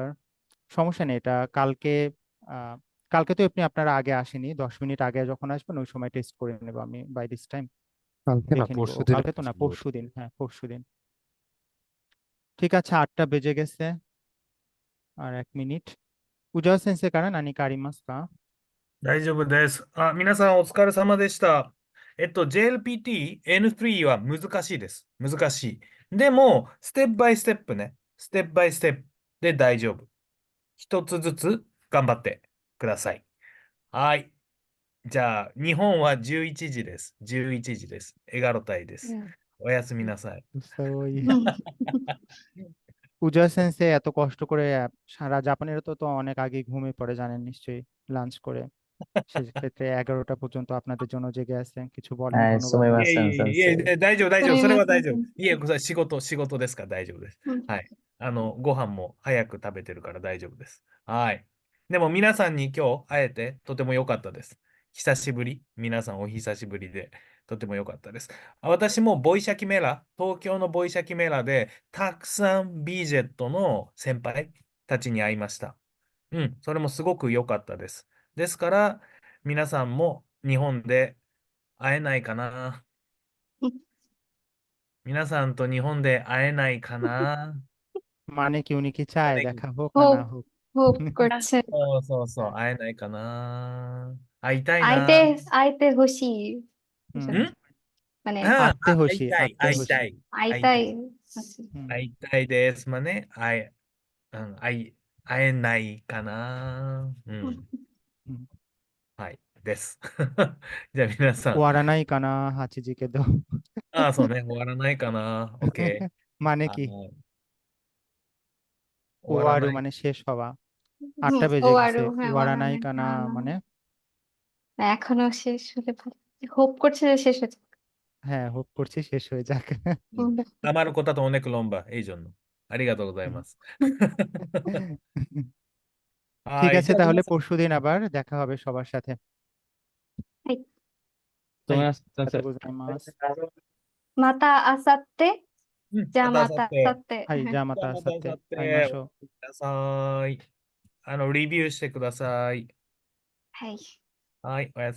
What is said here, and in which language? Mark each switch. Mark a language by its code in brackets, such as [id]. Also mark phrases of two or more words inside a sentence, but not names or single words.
[bn] সমস্যা নেই, এটা কালকে কালকে তো আপনি আপনারা আগে আসেনি, 10 মিনিট আগে যখন আসবেন ওই সময় টেস্ট করে নেব আমি [en] by this time, [bn] কালকে না দেখে নিব। পরশুদিন কালকে তো না, পরশুদিন, হ্যাঁ পরশুদিন। ঠিক আছে, 8টা বেজে গেছে, আর 1 মিনিট। [ja] じゃあ 先生 から 何 かあります か? 大丈夫です。あ、皆さんお疲れ様でした。JLPT N3 は難しいです。難しい。でも、ステップバイステップね。ステップバイステップで大丈夫。一つずつ頑張ってください。はい。じゃあ、日本は11時です。11時です。エガロタイです。おやすみなさい。 [bn] সই পূজা সেন্সে এত কষ্ট করে সারা জাপানেরও তো অনেক আগে ঘুমিয়ে পড়ে জানেন নিশ্চয়ই লাঞ্চ করে সেক্ষেত্রে 11টা পর্যন্ত আপনাদের জন্য জেগে আছে কিছু বলেন [ja] はい、す [bn] ধন্যবাদ [ja] みまいえせん、いえいえ、先生。大丈夫、大丈夫。すみそれませんは大丈夫。先いえ、仕事ですから大丈夫です。生。うんはい。ご飯も早く食べてるから大丈夫です。はい。でも皆さんに今日会えてとても良かったです。久しぶり。皆さんお久しぶりでとても良かったです。私もボイシャキメラ、東京のボイシャキメラでたくさん B ジェットの先輩たちに会いました。うん、それもすごく良かったです。ですから、皆さんも日本で会えないかな。皆さんと日本で会えないかな。 [bn] মানে কি উনি কি চায় দেখা হোক না না হোপ হোক হোপ করছে। [ja] そうそうそう、会えないかな。会いたい আইতে な。会って ほしい. হুম [bn] মানে [ja] আত্তে 会い হসি たい、 আত্তে 会い হসি たい、会いた আইতাই い。 হসি। হুম 会いたいです。会えないかな。うん。 হুম はい。です。じゃあ皆さん。終わらないかな8時けどそうね。終わらないかな。OK。 [bn] মানে [ja] はい。 [bn] কি [ja] 終わら ওয়ারু ない。 [bn] মানে শেষ হওয়া হুম 8টা ও বেজে আরো গেছে হ্যাঁ [ja] ওয়ারা [bn] ওরা [ja] নাই নাই কানা [bn] না না মানে এখনো শেষ হলে ভালো। হোপ করছে যে শেষ হচ্ছে। হ্যাঁ হোপ করছি শেষ হয়ে যাক [ja] 余ることとおねくろんば、以上の。ありがとうございます。 [bn] ঠিক [ja] はい。 [bn] আছে [ja] じゃあ [bn] তাহলে [ja] 皆さん、 [bn] পরশুদিন আবার দেখা হবে সবার সাথে [ja] はいすみはいません、ありが先とう生。ございますまたあさって。じゃあまたま明後日。たあさって。はいじゃあまじゃあた明後日また明後会いまし日、ょうください。レビューしてください。はい。